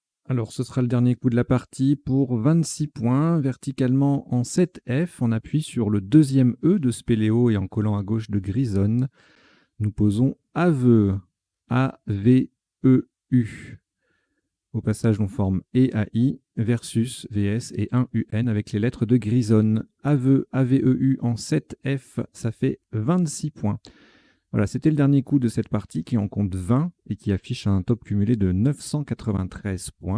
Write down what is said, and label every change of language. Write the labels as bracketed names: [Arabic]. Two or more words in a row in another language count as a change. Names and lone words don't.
[French] Alors, ce sera le dernier coup de la partie pour 26 points. Verticalement en 7F, on appuie sur le deuxième E de Spéléo et en collant à gauche de Grisonne, nous posons aveu. A-V-E-U. Au passage, on forme E-A-I versus VS et 1 UN avec les lettres de Grisonne. Aveu, A-V-E-U en 7F, ça fait 26 points. Voilà, c'était le dernier coup de cette partie qui en compte 20 et qui affiche un top cumulé de 993 points.